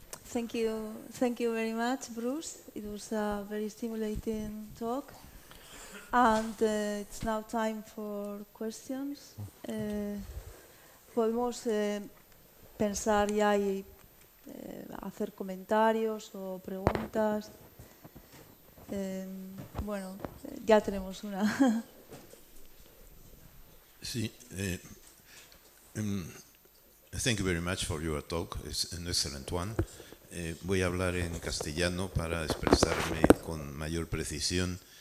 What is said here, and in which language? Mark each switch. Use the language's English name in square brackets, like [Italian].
[English] Thank you very much, Bruce. It was a very stimulating talk. And it's now time for questions. [Spanish] Podemos pensar ya y hacer comentarios o preguntas. Bueno, ya tenemos una. Sí. [English] Thank you very much for your talk. It's an excellent one. [Spanish] Voy a hablar en castellano para expresarme con mayor precisión.